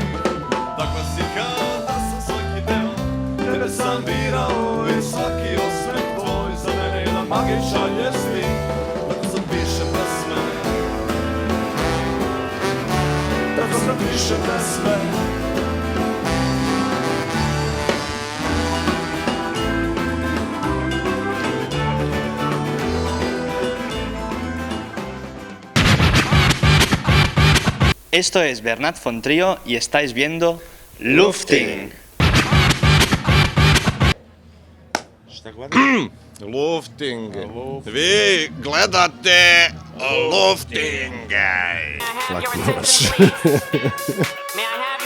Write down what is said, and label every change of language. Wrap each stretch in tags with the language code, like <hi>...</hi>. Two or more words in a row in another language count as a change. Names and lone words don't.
<sr>Takva si kao da sam svaki deo tebe sam birao i svaki osmeh tvoj za mene jedan magičan je stih. Tako sam piše pesme, tako sam piše pesme.</sr> <es>Esto es Bernat von Trio y estáis viendo Lufting. Lufting.</es> <sr>Vi gledate Lufting. Laki noć.</sr>